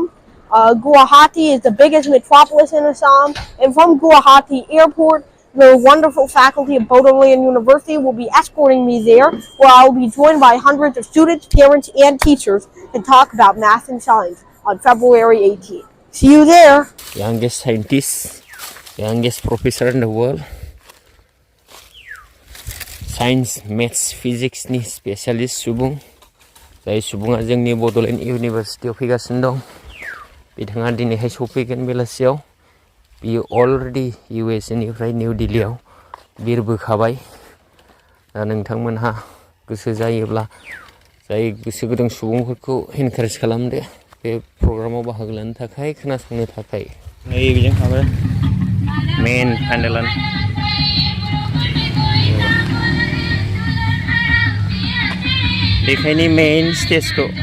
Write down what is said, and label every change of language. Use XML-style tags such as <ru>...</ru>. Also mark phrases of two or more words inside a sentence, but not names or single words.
<en>Guwahati is the biggest metropolis in Assam, and from Guwahati Airport, the wonderful faculty of Bodoland University will be escorting me there, where I will be joined by hundreds of students, parents, and teachers to talk about math and science on February 18th. See you there. Youngest scientist, youngest professor in the world. Science, maths, physics</en> <brx>ni specialist सुबुं जाय सुबुङा जोंनि बड'लेण्ड इउनिभारसिटियाव फैगासिनो दं बिथाङा दिनैहाय सफैगोन बेलासियाव बियो अलरेडि USA निफ्राय निउ दिल्लीयाव बिरबोखाबाय दा नोंथांमोनहा गोसो जायोब्ला जाय गोसो गुदुं सुबुंफोरखौ एनकारेज खालामदो बे प्रग्रामाव बाहागो लानो थाखाय खोनासंनो थाखाय नै बेजों थाङो</brx> <en>main pandal</en> <brx>देखायनि</brx> <en>main stage</en>